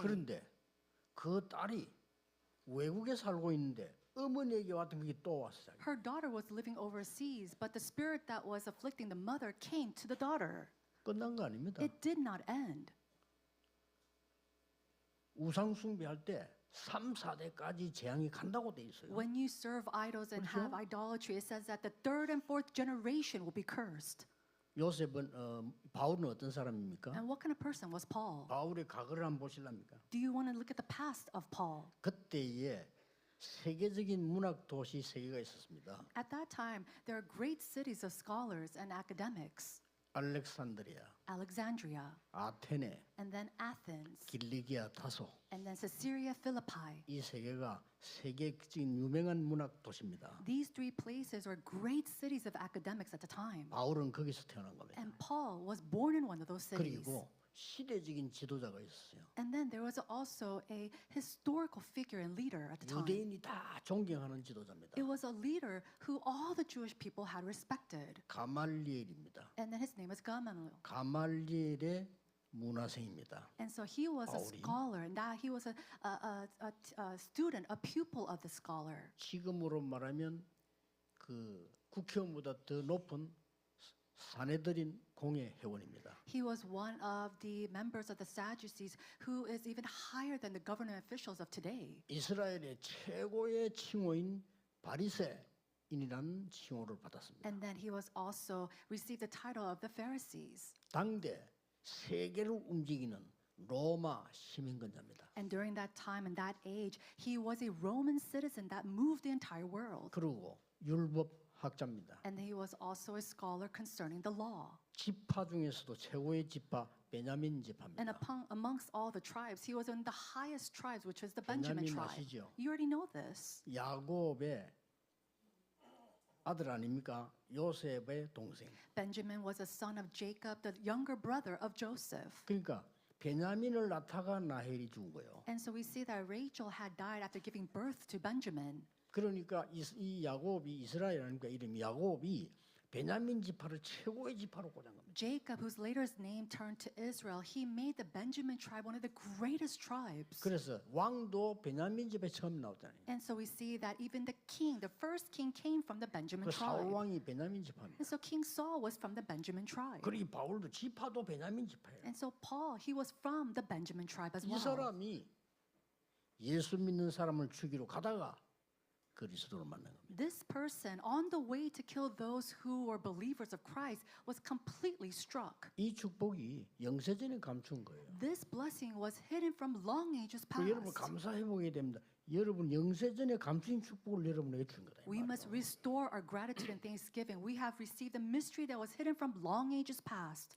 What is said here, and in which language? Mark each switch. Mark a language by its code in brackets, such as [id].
[ko] 그런데 그 딸이 외국에 살고 있는데 어머니에게 왔던 그게 또 왔어. [en] Her daughter was living overseas, but the spirit that was afflicting the mother came to the daughter. [ko] 끝난 거 아닙니다. [en] It did not end. [ko] 우상 숭배할 때 3, 4대까지 재앙이 간다고 돼 있어요. [en] When you serve idols and [ko] 그렇죠? [en] have idolatry, it says that the third and fourth generation will be cursed. [ko] 요셉은 바울은 어떤 사람입니까? [en] And what kind of person was Paul? [ko] 바울의 과거를 한번 보실랍니까? [en] Do you want to look at the past of Paul? [ko] 그때에 세계적인 문학 도시 세 개가 있었습니다. [en] At that time, there are great cities of scholars and academics. [ko] 알렉산드리아, [en] Alexandria, [ko] 아테네, [en] and then Athens, [ko] 길리기아, 다소. [en] and then Caesarea Philippi. [ko] 이 세 개가 세계적인 유명한 문학 도시입니다. [en] These three places were great cities of academics at the time. [ko] 바울은 거기서 태어난 겁니다. [en] And Paul was born in one of those cities. [ko] 그리고 시대적인 지도자가 있었어요. [en] And then there was also a historical figure and leader at the time. [ko] 유대인이 다 존경하는 지도자입니다. [en] It was a leader who all the Jewish people had respected. [ko] 가말리엘입니다. [en] And then his name was Gamaliel. [ko] 가말리엘의 문화생입니다. [en] And so he was a [ko] 바울이. [en] scholar, and that he was a student, a pupil of the scholar. [ko] 지금으로 말하면 그 국회의원보다 더 높은 사내들인 공회 회원입니다. [en] He was one of the members of the Sadducees who is even higher than the government officials of today. [ko] 이스라엘의 최고의 칭호인 바리새인이라는 칭호를 받았습니다. [en] And then he was also received the title of the Pharisees. [ko] 당대 세계를 움직이는 로마 시민권자입니다. [en] And during that time and that age, he was a Roman citizen that moved the entire world. [ko] 그리고 율법학자입니다. [en] And he was also a scholar concerning the law. [ko] 지파 중에서도 최고의 지파 베냐민 [en] And [ko] 지파입니다. [en] amongst all the tribes, he was in the highest tribes, which is the Benjamin [ko] 베냐민 [en] tribe. [ko] 아시죠? [en] You already know this. [ko] 야곱의 아들 아닙니까? 요셉의 동생. [en] Benjamin was a son of Jacob, the younger brother of Joseph. [ko] 그러니까 베냐민을 낳다가 라헬이 죽은 거예요. [en] And so we see that Rachel had died after giving birth to Benjamin. [ko] 그러니까 이 야곱이 이스라엘이니까 이름이 야곱이 베냐민 지파를 최고의 지파로 꽂은 겁니다. [en] Jacob, whose later his name turned to Israel, he made the Benjamin tribe one of the greatest tribes. [ko] 그래서 왕도 베냐민 집에 처음 나오잖아요. [en] And so we see that even the king, the first king, came from the Benjamin [ko] 그 사울 [en] tribe. [ko] 왕이 베냐민 지파입니다. [en] And so King Saul was from the Benjamin tribe. [ko] 그리고 바울도 지파도 베냐민 지파예요. [en] And so Paul, he was from the Benjamin tribe as [ko] 이 [en] well. [ko] 사람이 예수 믿는 사람을 죽이러 가다가 그리스도를 만난 겁니다. [en] This person, on the way to kill those who were believers of Christ, was completely struck. [ko] 이 축복이 영세전에 감춘 거예요. [en] This blessing was hidden from long ages [ko] 그 여러분 [en] past. [ko] 감사해 보게 됩니다. 여러분 영세전에 감춘 축복을 여러분에게 준 거다. 이 [en] We must [ko] 말이에요. [en] restore our gratitude and thanksgiving. We have received a mystery that was hidden from long ages past.